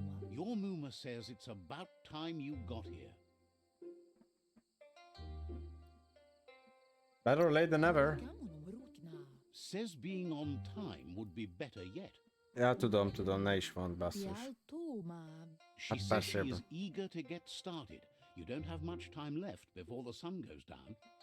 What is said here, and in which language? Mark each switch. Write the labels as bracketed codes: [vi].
[en] Your Mooma says it's about time you got here. Better late than never. Says being on time would be better yet. [hu] Ja, tudom, ne is mondd, basszus. [en] She says she is eager to get started. You don't have much time left before the sun goes down.